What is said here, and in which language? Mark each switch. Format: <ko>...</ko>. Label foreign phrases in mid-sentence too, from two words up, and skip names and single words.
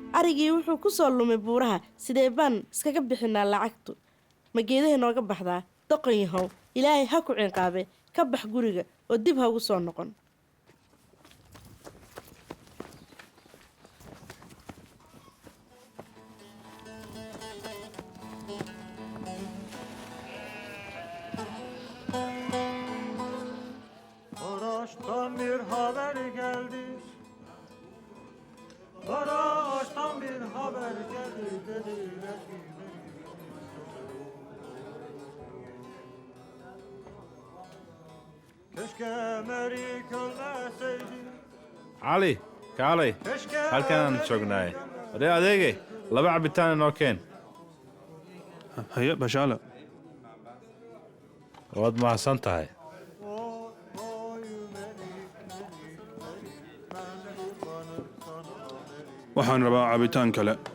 <so>arigii wuxuu ku soo lumay buuraha sidee baan iskaga bixinaa lacagtu ma geedaha nooga baxdaa doqon yahow ilaahay ha ku cinqaabe ka bax guriga oo dib ha ugu soo noqon</so> <tr>Maraş'tan bir haber geldi. Maraş'tan bir haber geldi dediler ki keşke Merik ölmeseydi.</tr> <so>cali kaalay</so> <tr>Keşke</tr> <so>halkanaan joognaay waree adeegay laba cabitaan inoo keen هيا بشالة waad mahadsan tahay</so> <tr>oy Merik ben kurbanım sana Merik.</tr> <so>waxaan rabaa cabitaan kale</so>